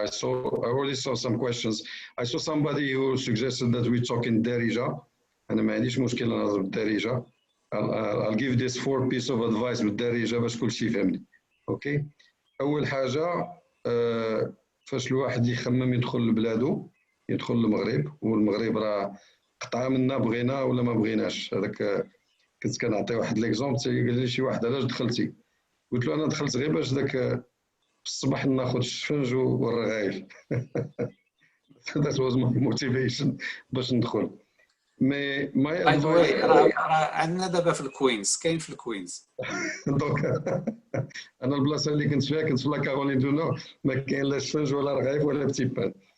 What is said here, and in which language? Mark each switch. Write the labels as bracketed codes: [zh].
[en] I already saw some questions. I saw somebody who suggested that we talk in Darija. [ar] أنا ما عنديش مشكلة نهضر بالدارجة. [en] I'll give this 4 pieces of advice [ar] بالدارجة باش كل شيء يفهمني. أوكي. أول حاجة فاش الواحد يخمم يدخل لبلادو، يدخل المغرب، والمغرب راه قطعة منا بغينا ولا ما بغيناش. هذاك كنت كنعطي واحد ليكزومبل، قال لي شي واحد علاش دخلتي؟ قلت له أنا دخلت غير باش ذاك الصباح ناخذ الشفنج والرغايف. [en] That was my motivation [ar] باش ندخل. [en] My advice. [ar] عندنا دابا في الكوينز، كاين في الكوينز. دونك انا البلاصه اللي كنت فيها كنت في لا كارولين دو نور، ما كاين لا شفنج ولا رغايف ولا بتي بان.